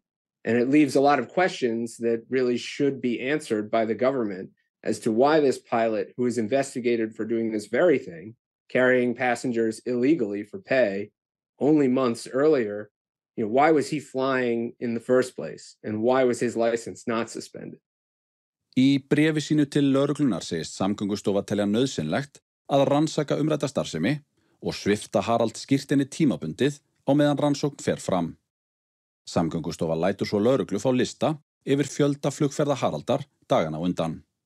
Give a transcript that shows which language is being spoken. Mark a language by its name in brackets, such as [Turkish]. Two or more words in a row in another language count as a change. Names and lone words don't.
[English] And it leaves a lot of questions that really should be answered by the government as to why this pilot, who was investigated for doing this very thing, carrying passengers illegally for pay only months earlier, why was he flying in the first place? And why was his license not suspended? [Icelandic] Í bréfi sínu til lögreglunar segist Samgöngustofa telja nauðsynlegt að rannsaka umrædda starfsemi og svipta Harald skírteini tímabundið á meðan rannsókn fer fram. Samgöngustofa lætur svo lögreglu fá lista yfir fjölda flugferða Haraldar dagana undan.